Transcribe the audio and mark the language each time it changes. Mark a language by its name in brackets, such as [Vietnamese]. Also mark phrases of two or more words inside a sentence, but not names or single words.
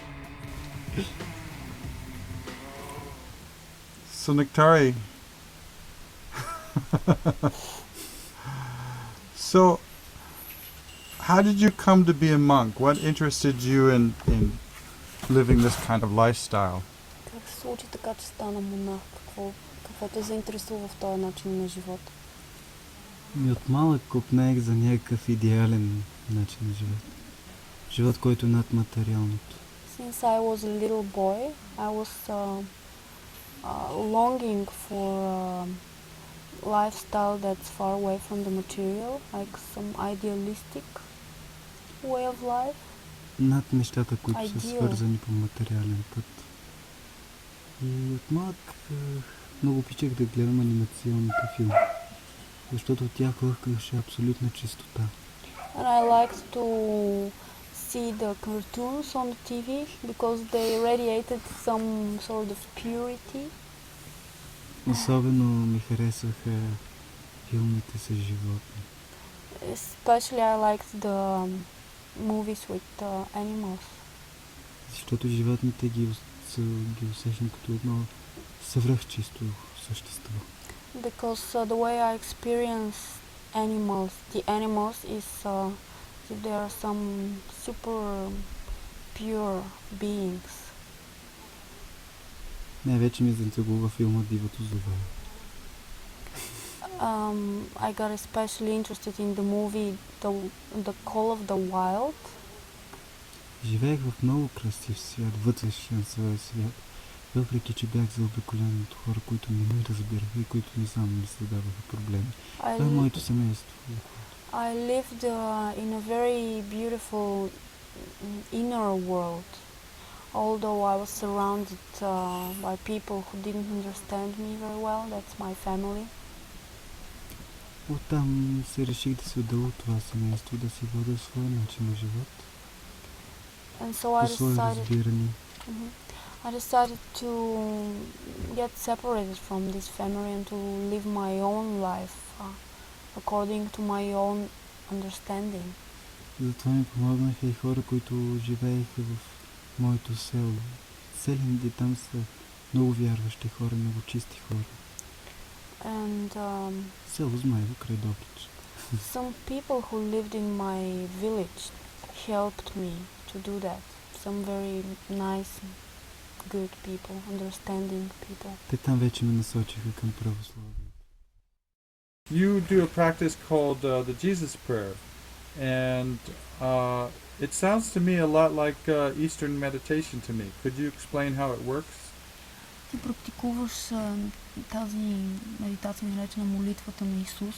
[English] So Nectari, so how did you come to be a monk? What interested you in living this kind of lifestyle? [Bulgarian] Как се случи така, че стана монах? Какво те заинтересува в този начин на живот? И от малък копнеех за някакъв идеален начин на живот. Живот, който е над материалното. [English] Since I was a little boy, I was longing for a lifestyle that's far away from the material, like some idealistic way of life. [Bulgarian] Над нещата, които са [English] Ideal. [Bulgarian] свързани по материален път. И от малък много обичах да гледам анимационните филми, защото от тях лъхкаше абсолютна чистота. [English] And I liked to see the cartoons on the TV because they radiated some sort of purity. [Bulgarian] Особено ми харесваха филмите с животни. [English] Especially I liked the movies with animals. [Bulgarian] Защото животните ги усещам като едно свръхчисто същество. [English] Because the way I experience the animals is that they are some super pure beings. [Bulgarian] Най-вече ми зацегува филма Дивото зове. [English] I got especially interested in the movie The Call of the Wild. [Bulgarian] Живеех в много красив свят, вътрешен своя свят, въпреки че бях заобиколен от хора, които не ме разбираха и които не само ми създаваха проблеми. Това е моето семейство. [English] I lived in a very beautiful inner world, although I was surrounded by people who didn't understand me very well. That's my family. [Bulgarian] Оттам се реших да се отделя от това семейство, да си водя своя начин на живот. [English] And so I decided to get separated from this family and to live my own life according to my own understanding. [Bulgarian] Затова ми помогнаха и хора, които живееха в моето село. Селените там са много вярващи хора, много чисти хора. [English] And [Bulgarian] село Змаево край Добрич. [English] some people who lived in my village helped me to do that. Some very nice, good people, understanding people. [Bulgarian] Те там вече ме насочиха към православие. [English] You do a practice called the Jesus Prayer, and it sounds to me a lot like Eastern meditation to me. Could you explain how it works? [Bulgarian] Ти практикуваш тази медитация, наречена молитвата на Исус.